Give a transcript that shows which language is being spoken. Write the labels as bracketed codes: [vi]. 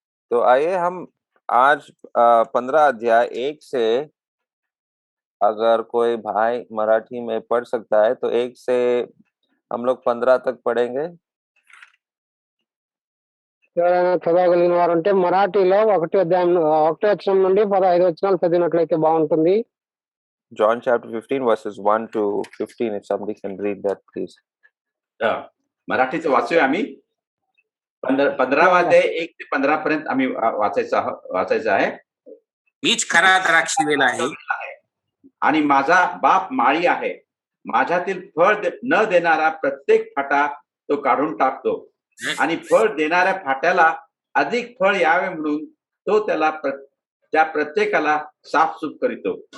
[hi] तो आइए हम आज 15 अध्याय 1 से, अगर कोई भाई मराठी में पढ़ सकता है तो 1 से हम लोग 15 तक पढ़ेंगे. [te] ఎవరైనా చదవగలిగిన వారు ఉంటే మరాఠీలో 1వ అధ్యాయం 1వ వచనం నుండి 15 వచనాలు చదివినట్లయితే బాగుంటుంది. [en] John chapter 15 verses 1 to 15, if somebody can read that please. [mr] मराठीचं वाचूया आम्ही. 15वा अध्याय 1 ते 15 पर्यंत आम्ही वाचायचं आहे. मीच खरा द्राक्षवेल आहे आणि माझा बाप माळी आहे. माझ्यातील फळ न देणारा प्रत्येक फाटा तो काढून टाकतो आणि फळ देणाऱ्या फाट्याला अधिक फळ यावे म्हणून तो त्या प्रत्येकाला साफसूफ करीतो.